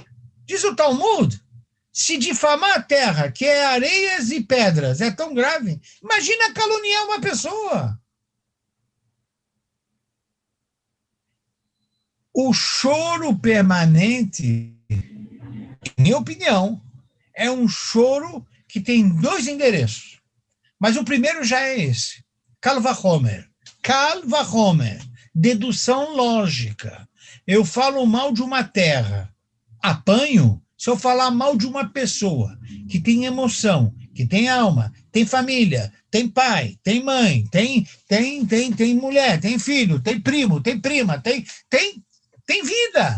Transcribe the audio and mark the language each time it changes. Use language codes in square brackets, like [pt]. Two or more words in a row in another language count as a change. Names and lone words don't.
[pt] Diz o Talmud, se difamar a terra, que é areias e pedras, é tão grave, imagina caluniar uma pessoa. O choro permanente, minha opinião, é um choro que tem 2 endereços. Mas o primeiro já é esse. [he] קל וחומר. קל וחומר. [pt] Dedução lógica. Eu falo mal de uma terra. Apanho se eu falar mal de uma pessoa que tem emoção, que tem alma, tem família, tem pai, tem mãe, tem mulher, tem filho, tem primo, tem prima, tem vida.